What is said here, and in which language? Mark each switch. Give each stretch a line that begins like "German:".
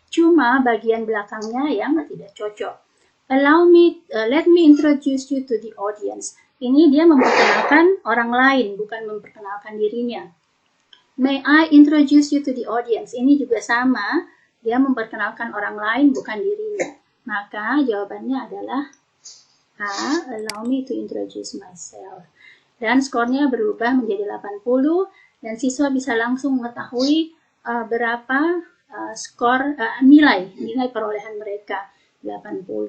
Indonesian: Cuma bagian belakangnya yang tidak cocok.
English: Allow me, let me introduce you to the audience.
Indonesian: Ini dia memperkenalkan orang lain, bukan memperkenalkan dirinya.
English: May I introduce you to the audience?
Indonesian: Ini juga sama, dia memperkenalkan orang lain, bukan dirinya. Maka jawabannya adalah A,
English: allow me to introduce myself.
Indonesian: Dan skornya berubah menjadi 80, dan siswa bisa langsung mengetahui berapa skor nilai perolehan mereka, 80.